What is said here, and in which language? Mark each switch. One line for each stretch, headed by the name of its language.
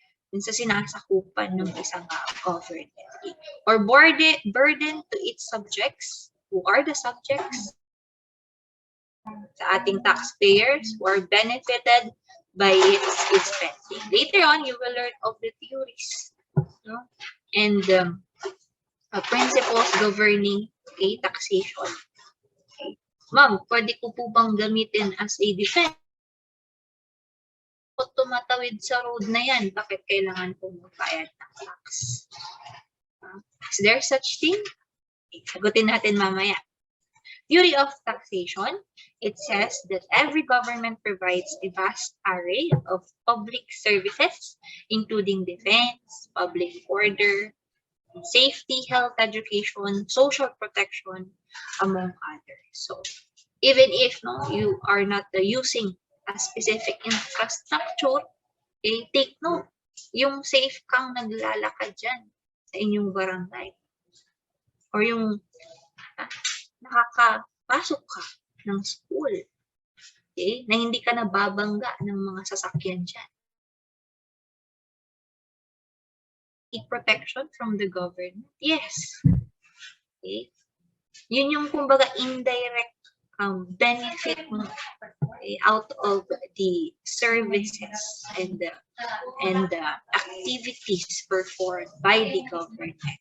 Filipino: Dun sa sinasakupan ng isang government.
English: Or burden to its subjects. Who are the subjects?
Filipino: Sa ating
English: taxpayers who are benefited by its spending. Later on, you will learn of the theories and principles governing taxation. Okay.
Filipino: Ma'am, pwede ko po bang gamitin
English: as a defense?
Filipino: Kung tumatawid sa road na yan, bakit kailangan po magbayad ng tax?
English: Is there such thing? Okay,
Filipino: sagutin natin mamaya.
English: Theory of taxation, it says that every government provides a vast array of public services, including defense, public order, safety, health, education, social protection, among others. So, even if you are not using a specific infrastructure, take note,
Filipino: yung safe kang naglalakad dyan sa inyong barangay. Or yung nakakapasok ka ng school, na hindi ka nababangga ng mga sasakyan dyan.
English: Protection from the government? Yes. Okay.
Filipino: Yun yung kumbaga indirect benefit mo
English: out of the services and the activities performed by the government.